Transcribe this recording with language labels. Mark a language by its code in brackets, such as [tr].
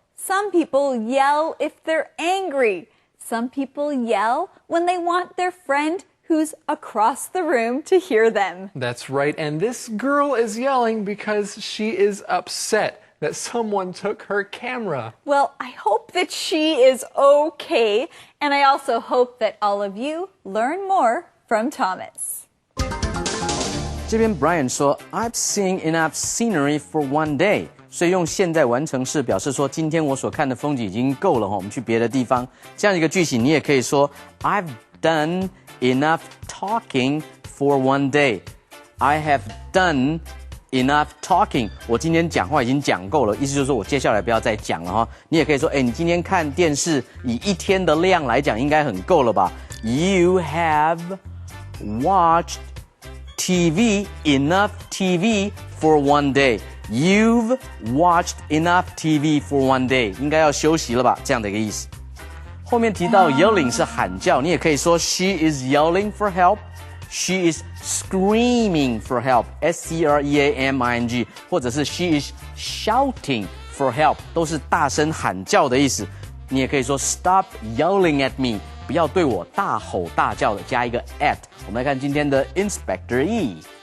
[en] Some people yell if they're angry. Some people yell when they want their friend who's across the room to hear them. That's right, and this girl is yelling because she is upset that someone took her camera. Well, I hope that she is okay, and I also hope that all of you learn more from Thomas. [zh] 这边 Brian 说 [en] I've seen enough scenery for one day， [zh] 所以用现在完成式表示说今天我所看的风景已经够了我们去别的地方。这样一个句型你也可以说 [en] I've done enough talking for one day. I have done enough talking. [zh] 我今天讲话已经讲够了，意思就是说我接下来不要再讲了你也可以说，你今天看电视以一天的量来讲，应该很够了吧 ？ [en] You have watched TV enough TV for one day. You've watched enough TV for one day. [zh] 应该要休息了吧？这样的一个意思。后面提到 yelling 是喊叫，你也可以说 [en] She is yelling for help. She is screaming for help. S-C-R-E-A-M-I-N-G. [zh] 或者是 [en] She is shouting for help. [zh] 都是大声喊叫的意思。 [en] 你也可以说 Stop yelling at me. [zh] 不要对我大吼大叫的，加一个 at。我们来看今天的 Inspector E.